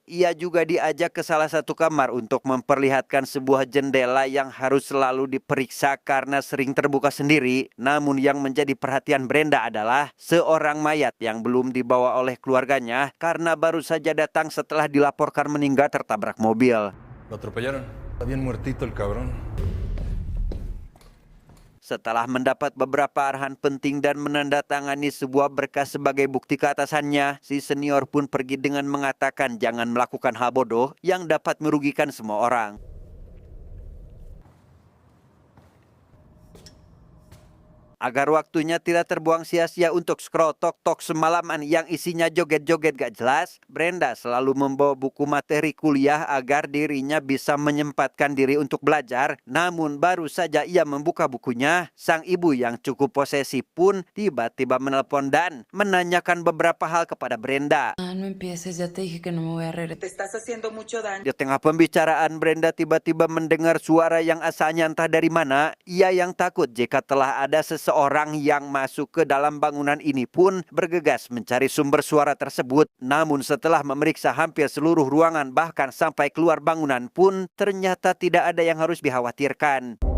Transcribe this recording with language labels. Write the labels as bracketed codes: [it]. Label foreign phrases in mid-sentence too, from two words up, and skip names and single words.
[id] Ia juga diajak ke salah satu kamar untuk memperlihatkan sebuah jendela yang harus selalu diperiksa karena sering terbuka sendiri. Namun yang menjadi perhatian Brenda adalah seorang mayat yang belum dibawa oleh keluarganya karena baru saja datang setelah dilaporkan meninggal tertabrak mobil. [es] Lo atropellaron. Está bien muertito el cabrón. [id] Setelah mendapat beberapa arahan penting dan menandatangani sebuah berkas sebagai bukti ke atasannya, si senior pun pergi dengan mengatakan jangan melakukan hal bodoh yang dapat merugikan semua orang. Agar waktunya tidak terbuang sia-sia untuk scroll tok-tok semalaman yang isinya joget-joget gak jelas, Brenda selalu membawa buku materi kuliah agar dirinya bisa menyempatkan diri untuk belajar. Namun baru saja ia membuka bukunya, sang ibu yang cukup posesif pun tiba-tiba menelpon dan menanyakan beberapa hal kepada Brenda. [es] No empieces, ya te dije que no me voy a regresar. Te estás haciendo mucho daño. [id] Di tengah pembicaraan, Brenda tiba-tiba mendengar suara yang asalnya entah dari mana. Ia yang takut jika telah ada seseorang yang masuk ke dalam bangunan ini pun bergegas mencari sumber suara tersebut. Namun setelah memeriksa hampir seluruh ruangan bahkan sampai keluar bangunan pun ternyata tidak ada yang harus dikhawatirkan.